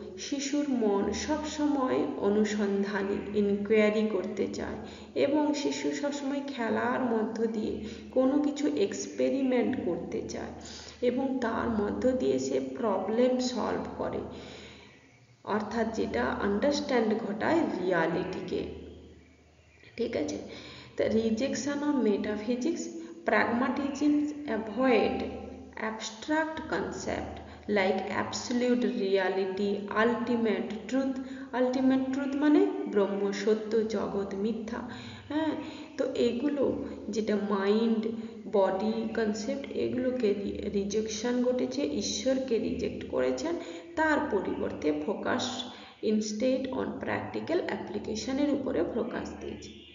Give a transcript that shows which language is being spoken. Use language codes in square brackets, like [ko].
[bn] শিশুর মন সবসময় অনুসন্ধানী, ইনকোয়ারি করতে চায় এবং শিশু সবসময় খেলার মধ্য দিয়ে কোনো কিছু এক্সপেরিমেন্ট করতে চায় এবং তার মধ্য দিয়ে সে প্রবলেম সলভ করে, অর্থাৎ যেটা আন্ডারস্ট্যান্ড ঘটায় রিয়ালিটিকে। ঠিক আছে? [en] The rejection of metaphysics, pragmatism avoid abstract concept like absolute reality, ultimate truth. [bn] Ultimate truth মানে ব্রহ্ম সত্য, জগৎ মিথ্যা। হ্যাঁ, তো এগুলো যেটা মাইন্ড বডি কনসেপ্ট, এগুলোকে রিজেকশন ঘটেছে, ঈশ্বরকে রিজেক্ট করেছেন। তার পরিবর্তে [en] focus instead on [bn] প্র্যাকটিক্যাল অ্যাপ্লিকেশনের উপরে ফোকাস দিয়েছে।